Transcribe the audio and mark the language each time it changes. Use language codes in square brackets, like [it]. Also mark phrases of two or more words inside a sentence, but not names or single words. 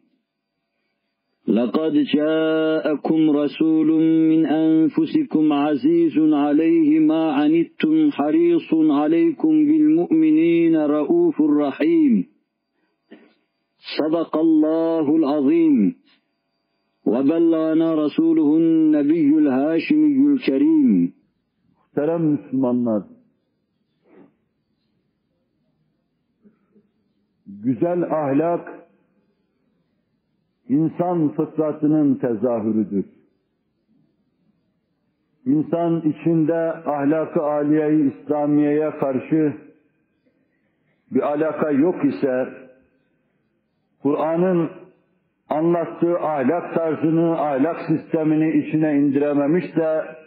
[ar] لقد جاءكم رسول من أنفسكم عزيز عليه ما عنتم حريص عليكم بالمؤمنين رؤوف رحيم صدق الله العظيم وبلغنا رسوله النبي الهاشمي الكريم. [tr] Muhterem Müslümanlar, güzel ahlak, insan fıtratının tezahürüdür. İnsan içinde ahlak-ı âliye-i İslamiye'ye karşı bir alaka yok ise, Kur'an'ın anlattığı ahlak tarzını, ahlak sistemini içine indirememişse,